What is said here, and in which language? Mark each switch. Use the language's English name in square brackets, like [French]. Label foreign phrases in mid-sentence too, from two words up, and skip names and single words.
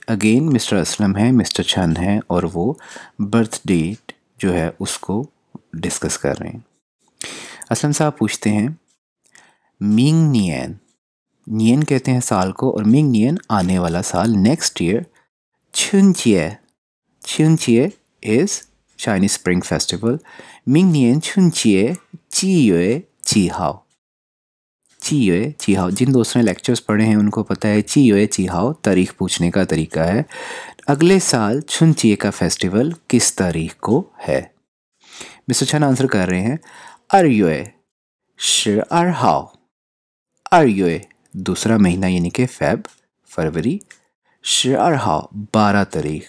[Hindi] अगेन मिस्टर असलम है, मिस्टर छन है और वो [English] birth date [Hindi] जो है उसको डिस्कस कर रहे हैं। असलम साहब पूछते हैं, [Chinese] 明年, [Hindi] नियन कहते हैं साल को और [Chinese] 明年 [Hindi] आने वाला साल, [English] next year, [Chinese] 春节, 春节 [English] is Chinese Spring Festival, [Chinese] 明年春节7月7号, 7月7号, [Hindi] जिन दोस्तों ने लेक्चर्स पढ़े हैं उनको पता है [Chinese] 7 月7号 [Hindi] तारीख पूछने का तरीका है। अगले साल छुनचिए का फेस्टिवल किस तारीख को है? मिस्टर छन आंसर कर रहे हैं [Chinese] 2 月12号, [Hindi] 2月 दूसरा महीना यानी कि फरवरी, 12号 12 तारीख।